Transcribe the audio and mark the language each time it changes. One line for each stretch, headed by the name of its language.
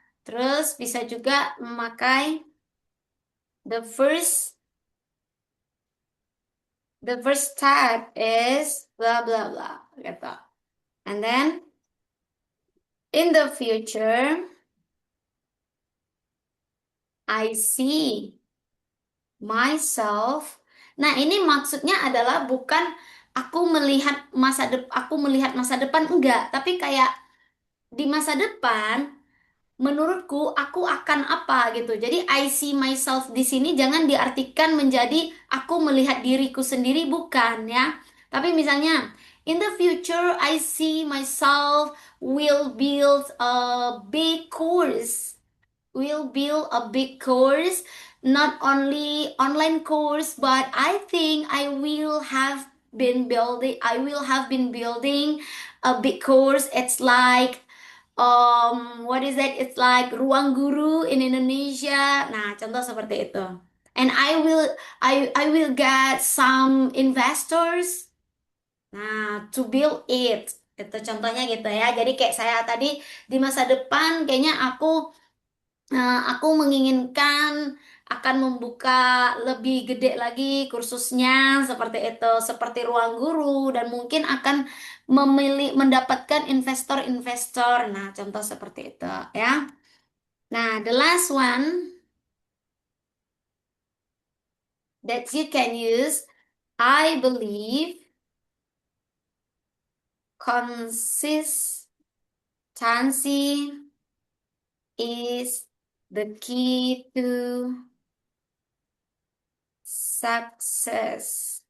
Indonesian: Terus bisa juga memakai
English: the first step is blah blah blah
Indonesian: gitu.
English: And then in the future, I see myself.
Indonesian: Nah, ini maksudnya adalah bukan aku melihat masa depan enggak, tapi kayak di masa depan menurutku aku akan apa gitu. Jadi
English: I see myself
Indonesian: di sini jangan diartikan menjadi aku melihat diriku sendiri bukan ya. Tapi misalnya
English: in the future I see myself will build a big course. Will build a big course, not only online course, but I think I will have been building a big course. It's like what is that? It's like ruang guru in Indonesia.
Indonesian: Nah, contoh seperti itu.
English: And I will get some investors.
Indonesian: Nah,
English: to build it.
Indonesian: Itu contohnya gitu ya. Jadi kayak saya tadi di masa depan kayaknya aku menginginkan akan membuka lebih gede lagi kursusnya seperti itu, seperti ruang guru dan mungkin akan mendapatkan investor-investor. Nah, contoh seperti itu ya.
English: Nah, the last one that you can use, I believe consistency is the key to success.